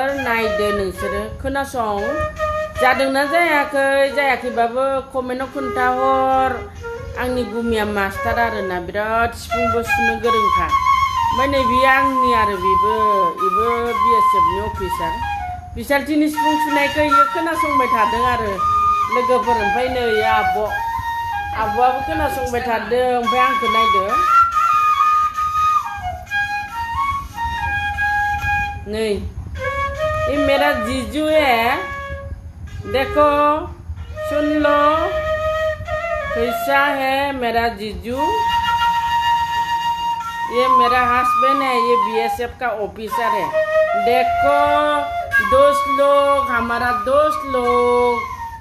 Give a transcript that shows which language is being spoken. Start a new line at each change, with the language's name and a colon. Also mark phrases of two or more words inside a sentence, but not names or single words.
Bodo: नायदो नोंसोरो खोनासं जादोंना जायाखैबाबो कमेन्टआव खोन्थाहर आंनि गुमैया मास्टार आरोना बिराद सिफुंबो सुनो गोरोंखा ओमफ्राय नै बियो आंनि आरो बेबो BSFनि अफिसार बिसारथिनि सिफुं सुनायखौ इयो खोनासंबाय थादों आरो लोगोफोर ओमफ्राय नै आब'आबो खोनासंबाय थादों ओमफ्राय आंखौ नायदो
Hindi: नहीं ये मेरा जीजू है देखो सुन लो कैसा है मेरा जीजू ये मेरा हस्बैंड है ये BSF का ऑफिसर है देखो दोस्त लोग हमारा दोस्त लोग